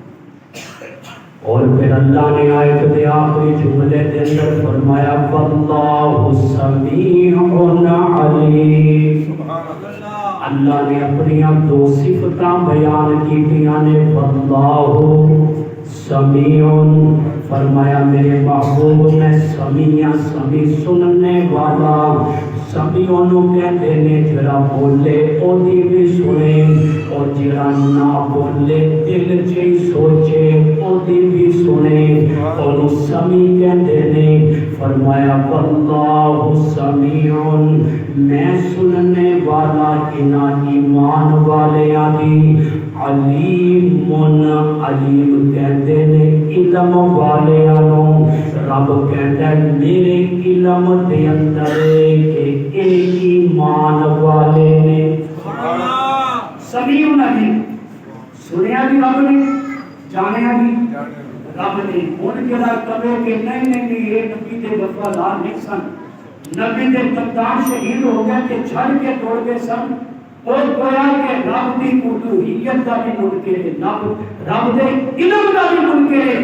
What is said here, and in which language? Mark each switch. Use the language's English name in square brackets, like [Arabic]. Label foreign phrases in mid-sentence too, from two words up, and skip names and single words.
[Punjabi] اور پھر اللہ نے آیت دے آخری جملے دے اندر فرمایا [Arabic] واللہ سمیع علیم۔ [Punjabi] اللہ نے اپنی دو صفتاں بیان کیتیاں نے، [Arabic] واللہ سمیع، [Punjabi] فرمایا میرے محبوب میں سمیع سمیع سننے والا، سمیع نو کہندے نے جڑا بولے او دی بھی سنے اور جڑا نہ بولے دل چ سوچے او دی بھی سنے، اور سمیع کہندے نے۔ فرمایا [Arabic] واللہ سمیع، [Punjabi] میں سننے والا انہاں ایمان والیاں دی، علیم علیم کہندے نے علم والیاں نو، رب کہندا ہے میرے علم دے اندر کہ اے ایمان والے نے۔ [Arabic] سمیع علیم، [Punjabi] سنیا بھی رب نے، جانیا بھی رب نے۔ ہن جڑا کہے کہ نہیں نہیں یہ نبی دے وفادار نہیں سن، نبی دے قدام شہید ہو گئے کہ چھڑ کے توڑ گئے سن، اور گویا کہ رب دی الوہیت دا بھی منکر ہے، رب دے علم دا بھی منکر ہے۔